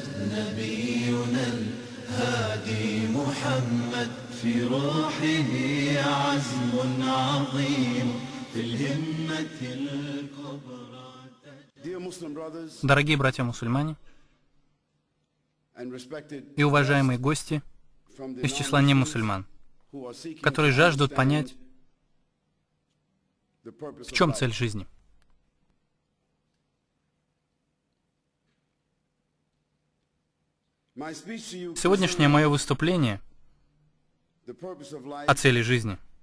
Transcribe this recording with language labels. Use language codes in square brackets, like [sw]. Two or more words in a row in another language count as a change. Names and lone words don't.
[ar] نبينا الهادي محمد في روحه عزم عظيم في الهمة الكبرى. [ru] Дорогие братья-мусульмане и уважаемые гости из числа немусульман, которые жаждут понять, в чем цель жизни. Сегодняшнее мое выступление о цели жизни.